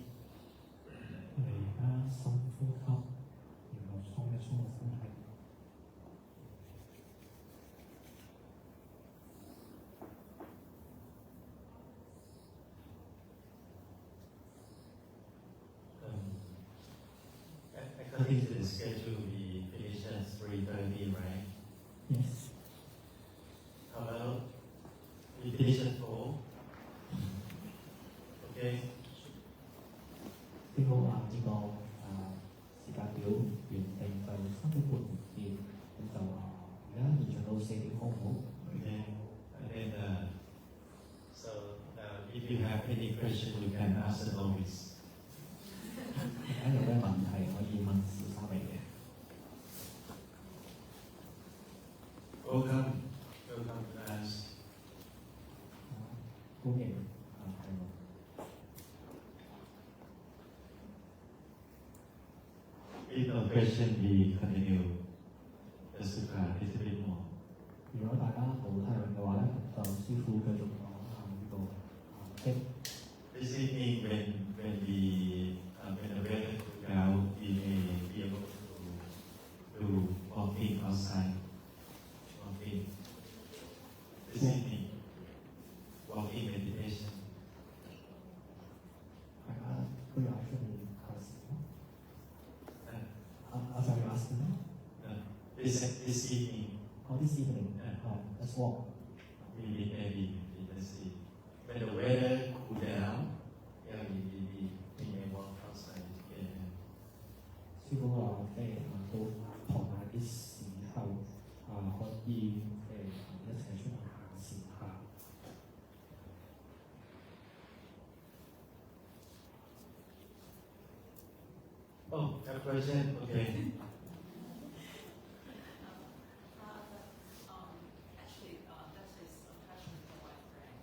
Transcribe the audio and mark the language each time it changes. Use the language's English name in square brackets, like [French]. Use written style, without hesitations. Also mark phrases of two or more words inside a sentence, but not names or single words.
[Cantonese] 我哋而家深呼吸，然後鬆一鬆個身體。 [English] According to the schedule, we finish at 3:30, right? Yes. How about we finish at 4? Okay. [Cantonese] 呢個呢個時間表原定就3點半見，咁就而家延長到4點，好唔好？ [English] Okay. And then, so if you have any question, you can ask the office. [Cantonese] 大家有咩問題可以問小沙微嘅。 [English] Welcome to us. [Cantonese] 歡迎係我。 [English] If no question, we continue the sutta a little bit more. [Cantonese] 如果大家冇提問嘅話咧，就師傅繼續講下呢個即 [English] This evening, when the weather cool down, we may be able to do walking outside. Walking. This evening, walking meditation. [Cantonese] 大家都有喺出面行時咯。 [English] Sorry, you asked me? This evening, Oh, this evening. Let's walk. maybe let's see. When the weather cool down, yeah, we may walk outside together. [Cantonese] 師傅話到傍晚啲時候可以一齊出去行時下。 [English] Oh, have a question? Okay. Actually, that is a question for my friend.